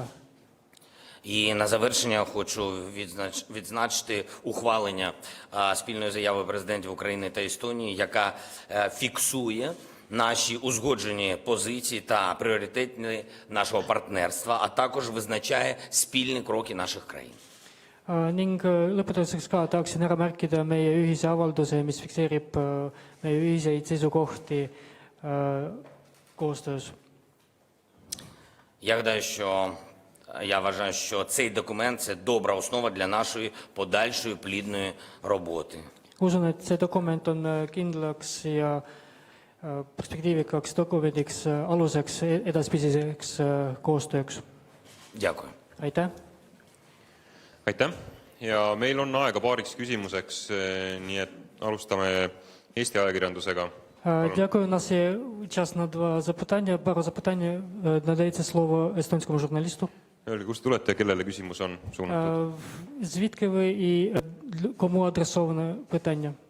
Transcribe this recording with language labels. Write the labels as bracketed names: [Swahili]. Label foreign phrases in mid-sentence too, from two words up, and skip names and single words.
[Ukrainian] І на завершення хочу відзначити ухвалення спільної заяви президентів України та Естонії, яка фіксує наші узгоджені позиції та пріоритети нашого партнерства, а також визначає спільні кроки наших країн. [Estonian] Ning lõpetuseks ka tahaksin ära märkida meie ühise avalduse, mis fikseerib meie ühiseid seisukohti koostöös. [Ukrainian] Я вважаю, що цей документ – це добра основа для нашої подальшої плідної роботи. [Estonian] Usun, et see dokument on kindlaks ja perspektiivikaks dokumendiks aluseks edaspidiseks koostööks. [Ukrainian] Дякую. [Estonian] Aitäh! Aitäh! Ja meil on aega paariks küsimuseks, nii et alustame Eesti ajakirjandusega. [Ukrainian] Дякую. У нас є час на пару запитань. Надається слово естонському журналісту. [Estonian] Öelge, kust tulete ja kellele küsimus on suunatud? [Ukrainian] Звідки ви і кому адресоване питання?